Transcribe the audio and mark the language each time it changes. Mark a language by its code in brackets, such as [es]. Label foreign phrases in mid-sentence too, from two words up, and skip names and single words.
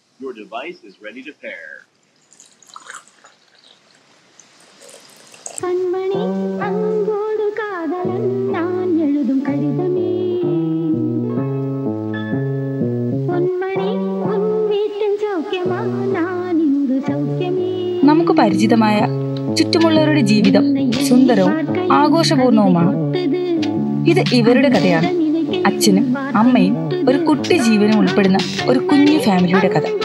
[en] your device is ready to pair. [ta] கண்மணி அன்போடு காதலன் நான் எழுதும் கடிதமே பொன்மணி உன் வீட்டில் சௌக்கியமா நான் இங்கு சௌக்கியமே. [ml] നമുക്ക് പരിചിതമായ ചുറ്റുമുള്ളവരുടെ ജീവിതം സുന്ദരവും ആഘോഷപൂർണവുമാണ്. ഇത് ഇവരുടെ കഥയാണ്. അച്ഛനും അമ്മയും ഒരു കുട്ടി ജീവനും ഉൾപ്പെടുന്ന ഒരു കുഞ്ഞു ഫാമിലിയുടെ കഥ.